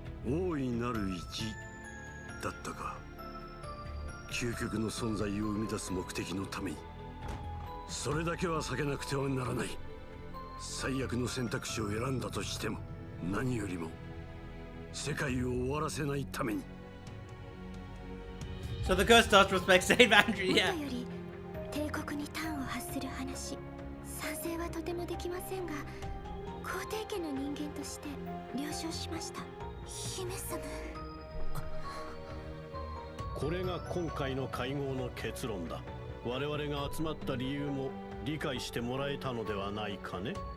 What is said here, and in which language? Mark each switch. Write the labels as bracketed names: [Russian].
[Japanese] 大いなる一だったか。究極の存在を生み出す目的のためにそれだけは避けなくてはならない。最悪の選択肢を選んだとしても何よりも世界を終わらせないために。 [English] So the curse does respect Saint Andrew, yeah. [Japanese] もとより帝国に端を発する話、賛成はとてもできませんが皇帝家の人間として了承しました。姫様。これが今回の会合の結論だ。我々が集まった理由も理解してもらえたのではないかね。